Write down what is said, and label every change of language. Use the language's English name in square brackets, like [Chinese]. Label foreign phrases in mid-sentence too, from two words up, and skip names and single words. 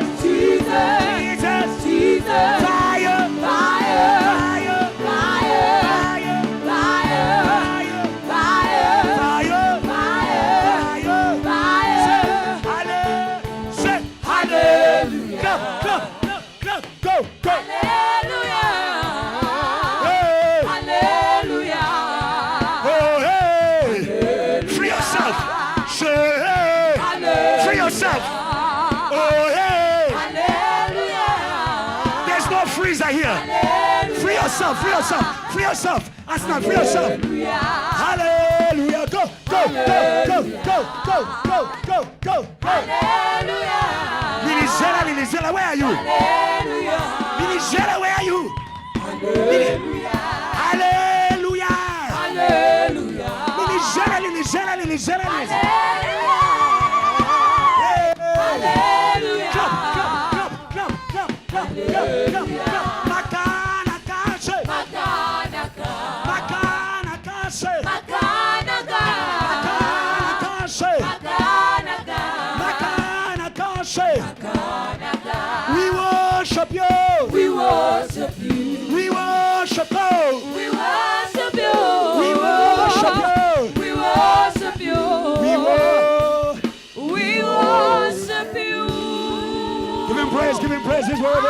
[English] Jesus. Jesus. Jesus. Jesus. Fire. Fire. Fire. Fire. Fire. Fire. Fire. Fire. Fire. Fire. Say Hallelujah. go, go, go, go, go. Hallelujah. Hey. Hallelujah. Oh, hey. Free yourself. Say hey. Free yourself. Oh, hey. Hallelujah. There's no freezer here. Free yourself. Free yourself. Free yourself. Aslan, free yourself. Hallelujah. Go, go, go, go, go, go, go, go, go, go. Hallelujah. [Zulu] Lilizela, Lilizela, [English] where are you? Hallelujah. Lilizela, where are you? Hallelujah. Hallelujah. Hallelujah. [Zulu] Lilizela, Lilizela, Lilizela, Lilizela. [English] Hallelujah. Clap, clap, clap, clap, clap, clap, clap, clap, clap. Makana kashe. Makana ka. Makana kashe. Makana ka. Makana kashe. Makana ka. Makana kashe. Makana ka. We worship you. We worship you. We worship you. We worship you. We worship you. We worship you. We worship you. Give him praise. Give him praise. He's worthy.